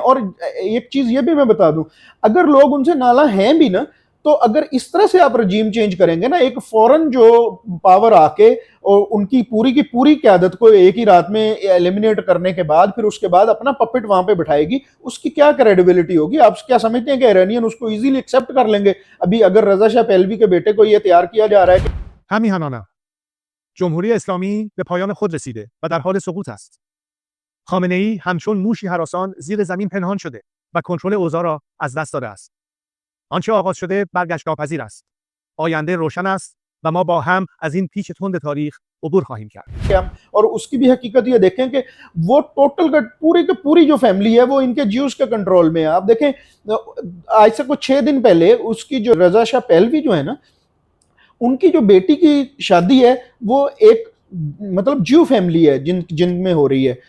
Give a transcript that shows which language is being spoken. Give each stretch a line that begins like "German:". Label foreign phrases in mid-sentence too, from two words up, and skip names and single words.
Urdu: اور ایک چیز یہ بھی میں بتا دوں، اگر لوگ ان سے نالاں ہیں بھی نا، تو اگر اس طرح سے آپ
English: regime change
Urdu: کریں گے نا، ایک فارن جو پاور آ کے اور ان کی پوری کی پوری قیادت کو ایک ہی رات میں ایلیمینیٹ کرنے کے بعد پھر اس کے بعد اپنا پپٹ وہاں پہ بٹھائے گی، اس کی کیا کریڈیبلٹی ہوگی? آپ کیا سمجھتے ہیں کہ ایرانین اس کو
English: easily accept
Urdu: کر لیں گے؟ ابھی اگر رضا شاہ پہلوی کے بیٹے کو یہ تیار کیا جا رہا ہے کہ
Persian: همیهنانم جمهوری اسلامی به پایان خود رسیده و در حال سقوط است. خامنه‌ای همچون موشی هراسان زیر زمین پنهان شده و کنترل اوضاع را از دست داده است. آنچه آغاز شده برگشت ناپذیر است. آینده روشن است و ما با هم از این پیچ تند تاریخ عبور خواهیم کرد.
Urdu: اور اس کی بھی حقیقت یہ دیکھیں کہ وہ ٹوٹل پوری کی پوری جو فیملی ہے وہ ان کے جیوز کے کنٹرول میں ہے. آپ دیکھیں آج سے کچھ 6 دن پہلے اس کی جو رضا شاہ پہلوی جو ہے نا، ان کی جو بیٹی کی شادی ہے وہ ایک مطلب
English: Jew family
Urdu: ہے جن میں ہو رہی ہے.